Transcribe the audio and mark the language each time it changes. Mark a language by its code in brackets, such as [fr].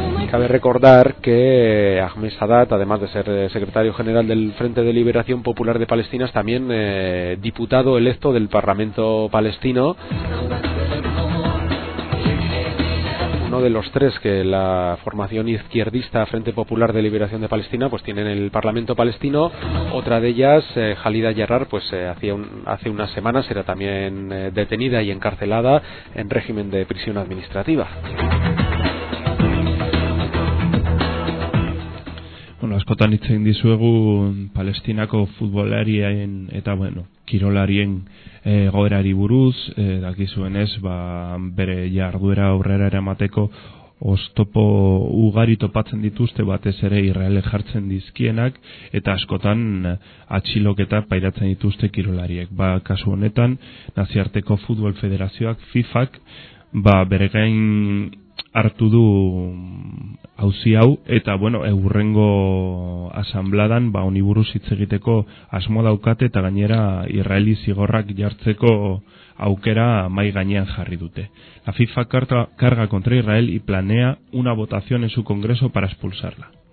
[es] Cabe recordar que Ahmad Sadat, además de ser secretario general del Frente de Liberación Popular de Palestina, es también diputado electo del Parlamento Palestino, uno de los tres que la formación izquierdista Frente Popular de Liberación de Palestina pues tiene en el Parlamento Palestino. Otra de ellas, Khalida Yarrar, pues hace unas semanas era también detenida y encarcelada en régimen de prisión administrativa. [eu] Bueno, askotan hitz egin dizuegu Palestinako futbolarien eta bueno, kirolarien egoerari buruz, dakizuenez, ba bere jarduera aurrera eramateko oztopo ugari topatzen dituzte, batez ere Israel jartzen dizkienak, eta askotan atxiloketa pairatzen dituzte kirolariek. Ba, kasu honetan, Nazioarteko Futbol Federazioak, FIFAk, ba bere gain hartu du auzi hau, eta bueno, hurrengo asanbladan ba honi buruz hitz egiteko asmo daukate, eta gainera Israeli zigorrak jartzeko aukera mai gainean jarri dute. [es] La FIFA carga contra Israel y planea una votación en su congreso para expulsarla.